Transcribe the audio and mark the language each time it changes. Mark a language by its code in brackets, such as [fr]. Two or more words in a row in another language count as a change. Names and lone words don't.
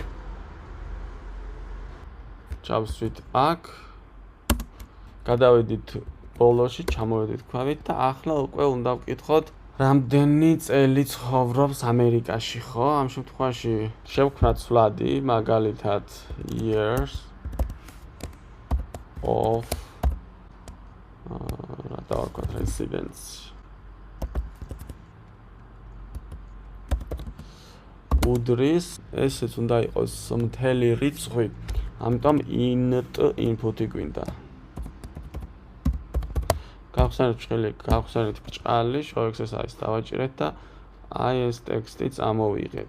[ka] ჩავსვით აქ, გადავედით ბოლოში, ჩამოვედით ქვევით და ახლა უკვე უნდა ვკითხოთ რამდენი წელი ცხოვრობს ამერიკაში, ხო? ამ შემთხვევაში შევქმნათ ცვლადი, მაგალითად [en] years of [ka] დავარქვათ residence. უდრის, ესეც უნდა იყოს მთელი რიცხვი, ამიტომ [en] int input-ი [ka] გვინდა. გავხსენეთ ბრჭყილი, გავხსენეთ ბრჭყალი, შევექსესაის დავაჭირეთ და აი ეს ტექსტი წამოვიღეთ.